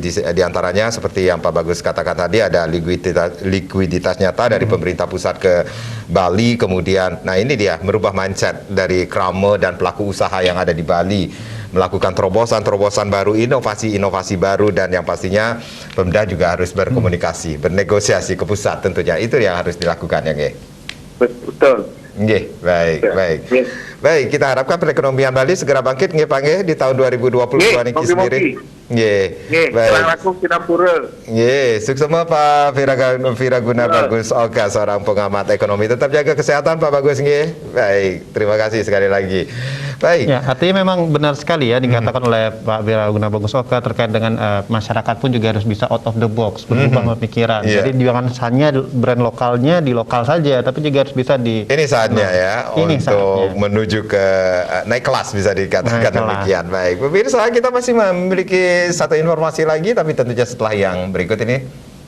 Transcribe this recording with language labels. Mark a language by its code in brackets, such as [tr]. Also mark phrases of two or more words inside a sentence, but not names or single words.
[id] Di antaranya seperti yang Pak Bagus katakan tadi, ada likuiditas nyata dari pemerintah pusat ke Bali, kemudian nah ini dia merubah mindset dari krame dan pelaku usaha yang ada di Bali, melakukan terobosan-terobosan baru, inovasi-inovasi baru, dan yang pastinya Pemda juga harus berkomunikasi, bernegosiasi ke pusat tentunya. Itu yang harus dilakukan ya, Nggih. Betul. Nggih, baik, Ya. baik. Nggih. Baik, kita harapkan perekonomian Bali segera bangkit nggih Pak nggih di tahun 2022 Nggih, niki sendiri. Nggih. Nggih, Baik. selang laku kita pura. Nggih, suksema Pak Viraguna Bagus Oka, seorang pengamat ekonomi. Tetap jaga kesehatan Pak Bagus nggih. Baik, terima kasih sekali lagi. Baik. Ya, artinya memang benar sekali ya dikatakan oleh Pak Viraguna Bagus Oka terkait dengan masyarakat pun juga harus bisa [en] out of the box, [id] berubah pemikiran. Iya. Jadi jangan hanya brand lokalnya di lokal saja, tapi juga harus bisa di Ini saatnya ya Ini untuk saatnya. menuju ke naik kelas bisa dikatakan Naik kelas. demikian. Baik, pemirsa kita masih memiliki satu informasi lagi tapi tentunya setelah yang berikut ini.